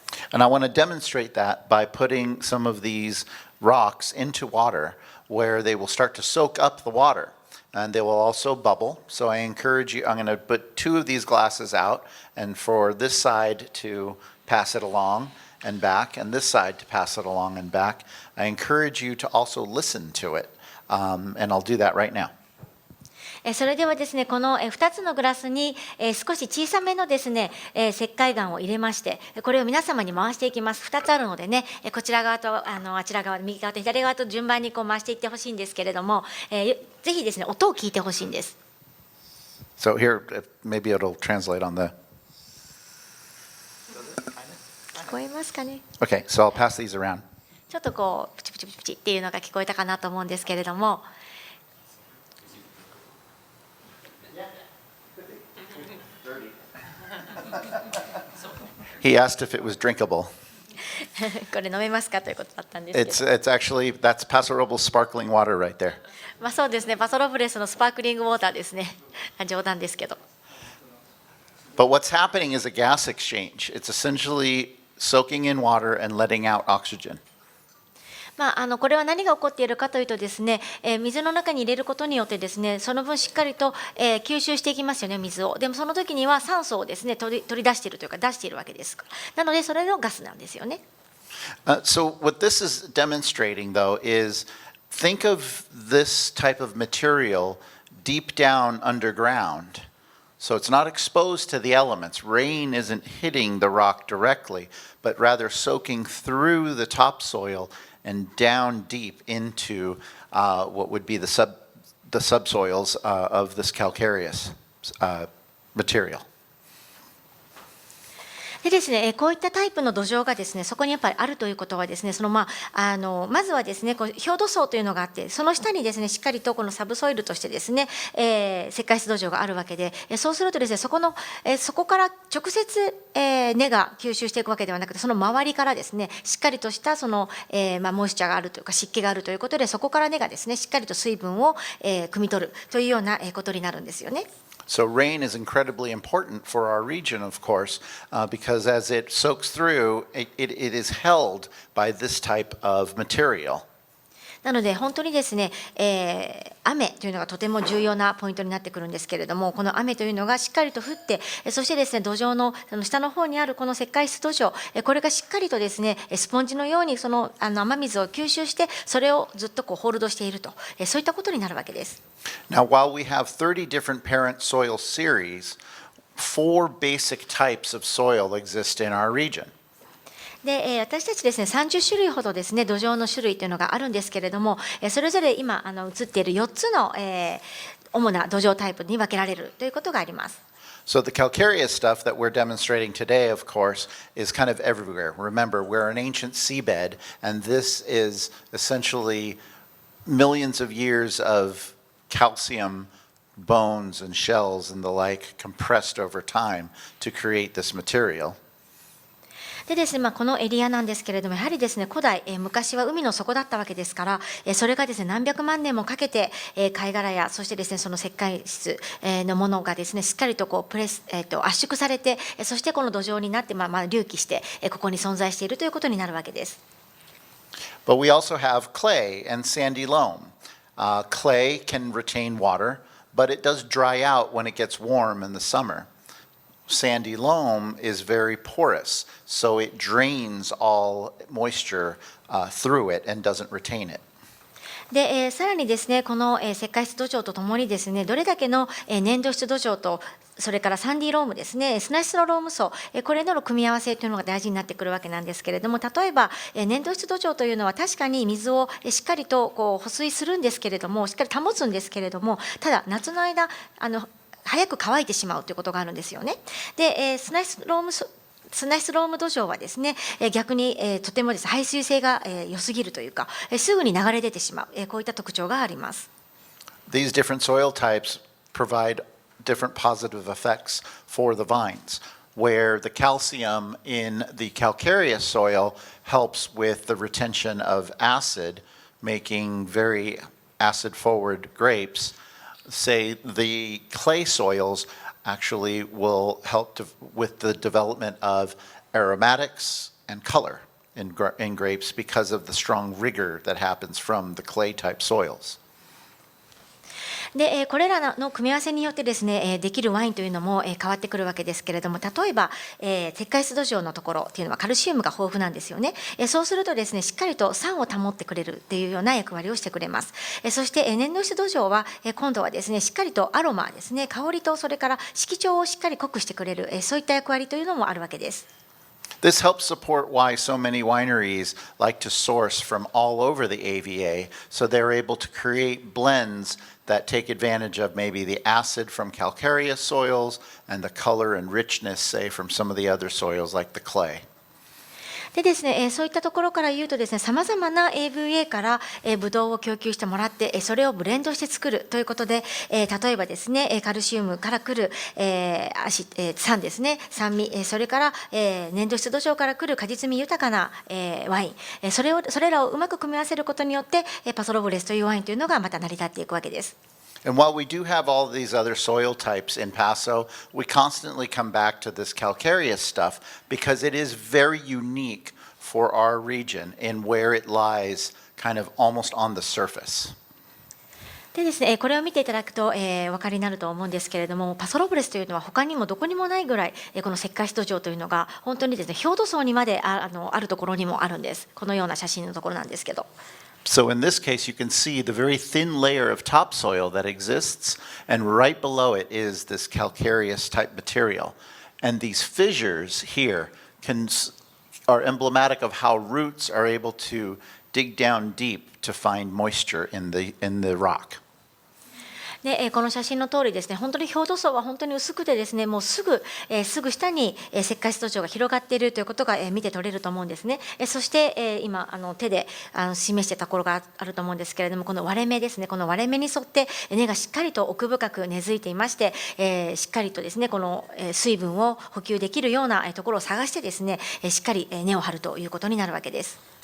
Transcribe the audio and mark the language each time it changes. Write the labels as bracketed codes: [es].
[en] And I want to demonstrate that by putting some of these rocks into water where they will start to soak up the water and they will also bubble. So I encourage you, I'm going to put 2 of these glasses out, and for this side to pass it along and back and this side to pass it along and back. I encourage you to also listen to it, and I'll do that right now. [ja] それではですね、この2つのグラスに少し小さめのですね、石灰岩を入れまして、これを皆様に回していきます。 2つあるのでね、こちら側とあちら側、右側と左側と順番にこう回していってほしいんですけれども、ぜひですね、音を聞いてほしいんです。 [en] So here, maybe it'll translate on the... [ja] 聞こえますかね。 [en] Okay, so I'll pass these around. [ja] ちょっとこうプチプチプチっていうのが聞こえたかなと思うんですけれども、 [en] He asked if it was drinkable. [ja] これ飲めますかということだったんですけど、 [en] It's actually, that's Paso Robles sparkling water right there. [ja] そうですね、パソロブレスのスパークリングウォーターですね。冗談ですけど。 [en] But what's happening is a gas exchange. It's essentially soaking in water and letting out oxygen. [ja] これは何が起こっているかというとですね、水の中に入れることによってですね、その分しっかりと、吸収していきますよね、水を。でもその時には酸素をですね、取り出しているというか出しているわけですから。なのでそれのガスなんですよね。 [en] So what this is demonstrating, though, is think of this type of material deep down underground. So it's not exposed to the elements. Rain isn't hitting the rock directly, but rather soaking through the topsoil and down deep into what would be the subsoils of this calcareous material. [ja] でですね、こういったタイプの土壌がですね、そこにやっぱりあるということはですね、まずはですね、表土層というのがあって、その下にですね、しっかりとこのサブソイルとしてですね、石灰質土壌があるわけで、そうするとですね、そこから直接、根が吸収していくわけではなくて、その周りからですね、しっかりとしたモイスチャーがあるというか湿気があるということで、そこから根がですね、しっかりと水分を汲み取るというようなことになるんですよね。 [en] So rain is incredibly important for our region, of course, because as it soaks through, it is held by this type of material. [ja] なので本当にですね、雨というのがとても重要なポイントになってくるんですけれども、この雨というのがしっかりと降って、そしてですね、土壌の下の方にあるこの石灰質土壌、これがしっかりとですね、スポンジのようにその雨水を吸収して、それをずっとホールドしていると、そういったことになるわけです。 [en] Now, while we have 30 different parent soil series, 4 basic types of soil exist in our region. [ja] で私たちですね、30種類ほどですね、土壌の種類というのがあるんですけれども、それぞれ今映っている4つの、主な土壌タイプに分けられるということがあります。 [en] So the calcareous stuff that we're demonstrating today, of course, is kind of everywhere. Remember, we're an ancient seabed, and this is essentially millions of years of calcium bones and shells and the like compressed over time to create this material. [ja] でですね、このエリアなんですけれども、やはりですね、古代、昔は海の底だったわけですから、それがですね、何百万年もかけて、貝殻や、そしてですね、その石灰質のものがですね、しっかりとこう圧縮されて、そしてこの土壌になって、隆起して、ここに存在しているということになるわけです。 [en] But we also have clay and sandy loam. Clay can retain water, but it does dry out when it gets warm in the summer. Sandy loam is very porous, so it drains all moisture through it and doesn't retain it. [ja] でさらにですね、この石灰質土壌とともにですね、どれだけの粘土質土壌とそれからサンディロームですね、砂質のローム層、これの組み合わせというのが大事になってくるわけなんですけれども、例えば粘土質土壌というのは確かに水をしっかりとこう保水するんですけれども、しっかり保つんですけれども、ただ夏の間早く乾いてしまうということがあるんですよね。で砂質ローム砂質ローム土壌はですね、逆に、とてもです、排水性が、良すぎるというか、すぐに流れ出てしまう、こういった特徴があります。 [en] These different soil types provide different positive effects for the vines, where the calcium in the calcareous soil helps with the retention of acid, making very acid-forward grapes. Say the clay soils actually will help with the development of aromatics and color in grapes because of the strong rigor that happens from the clay-type soils. [ja] で、これらの組み合わせによってですね、できるワインというのも変わってくるわけですけれども、例えば、石灰質土壌のところっていうのはカルシウムが豊富なんですよね。そうするとですね、しっかりと酸を保ってくれるっていうような役割をしてくれます。そして粘土質土壌は今度はですね、しっかりとアロマですね、香りとそれから色調をしっかり濃くしてくれる、そういった役割というのもあるわけです。 [en] This helps support why so many wineries like to source from all over the AVA, so they're able to create blends that take advantage of maybe the acid from calcareous soils and the color and richness, say, from some of the other soils like the clay. [ja] でですね、そういったところから言うとですね、さまざまな AVA からブドウを供給してもらって、それをブレンドして作るということで、例えばですね、カルシウムから来る酸ですね、酸味、それから粘土質土壌から来る果実味豊かなワイン、それらをうまく組み合わせることによって、パソロブレスというワインというのがまた成り立っていくわけです。 [en] And while we do have all these other soil types in Paso, we constantly come back to this calcareous stuff because it is very unique for our region in where it lies kind of almost on the surface. [ja] でですね、これを見ていただくと、お分かりになると思うんですけれども、パソロブレスというのは他にもどこにもないぐらい、この石灰質土壌というのが本当にですね、表土層にまであるところにもあるんです。このような写真のところなんですけど。 [en] So in this case, you can see the very thin layer of topsoil that exists, and right below it is this calcareous type material. And these fissures here are emblematic of how roots are able to dig down deep to find moisture in the rock. [ja] でこの写真の通りですね、本当に表土層は本当に薄くてですね、もうすぐ下に石灰質土壌が広がっているということが見て取れると思うんですね。そして今手で示していたところがあると思うんですけれども、この割れ目ですね、この割れ目に沿って根がしっかりと奥深く根付いていまして、しっかりとですね、この水分を補給できるようなところを探してですね、しっかり根を張るということになるわけです。